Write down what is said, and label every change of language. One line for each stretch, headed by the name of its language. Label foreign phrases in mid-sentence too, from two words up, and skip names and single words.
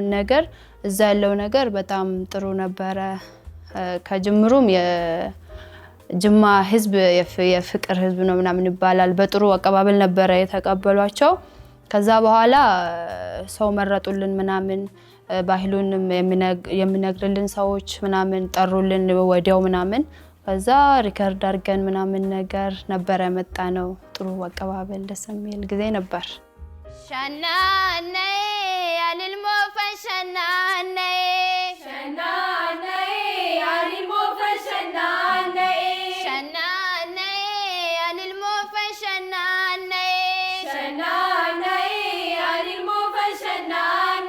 Amharic: ነገር። እዛ ያለው ነገር በጣም ጥሩ ነበረ። ከጅምሩም የጅማ ህዝብ የፍቅር ህዝብ ነው ምናምን ይባላል። በጥሩ አቀባበል ነበረ የተቀበሏቸው። ከዛ በኋላ ሰው መረጡልን ምናምን ባህሉን የሚነግርልን ሰዎች ምናምን ጠሩልን ወዲያው ምናምን። ከዛ ሪከርድ አድርገን ምናምን ነገር ነበረ መጣ ነው። ጥሩ አቀባበል ደስ የሚል ጊዜ ነበር። ሸናኔ ያልልሞ ፈሸናኔ ሸናኔ ያልልሞ ፈሸናኔ ሸናኔ ያልልሞ ፈሸናኔ ሸናኔ ያልልሞ ፈሸናኔ